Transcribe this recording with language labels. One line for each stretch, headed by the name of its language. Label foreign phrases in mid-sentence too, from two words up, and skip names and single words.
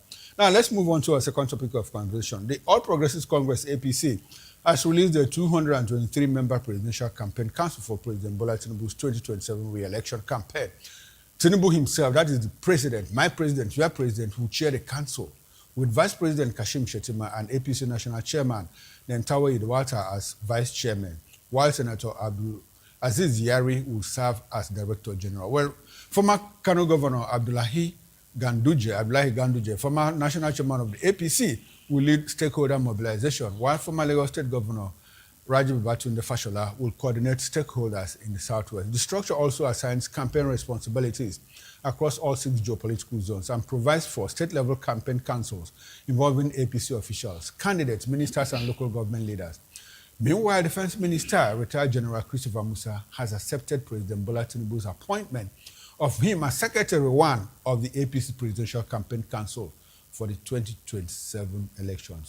English: Now, let's move on to our second topic of conversation. The All Progressives Congress, APC, has released the 223-member presidential campaign council for President Bola Tinubu's 2027 re-election campaign. Tinubu himself, that is the president, my president, your president, will chair the council, with Vice President Kashim Shettima and APC National Chairman Nentawe Idwata as Vice Chairman, while Senator Abdul Aziz Yari will serve as Director General. Well, former Kano Governor Abdullahi Ganduje, former National Chairman of the APC, will lead stakeholder mobilization, while former Lagos State Governor Rajiv Babatunde Fashola will coordinate stakeholders in the Southwest. The structure also assigns campaign responsibilities across all 6 geopolitical zones and provides for state-level campaign councils involving APC officials, candidates, ministers, and local government leaders. Meanwhile, Defense Minister, retired General Christopher Musa, has accepted President Bola Tinubu's appointment of him as Secretary 1 of the APC Presidential Campaign Council for the 2027 elections.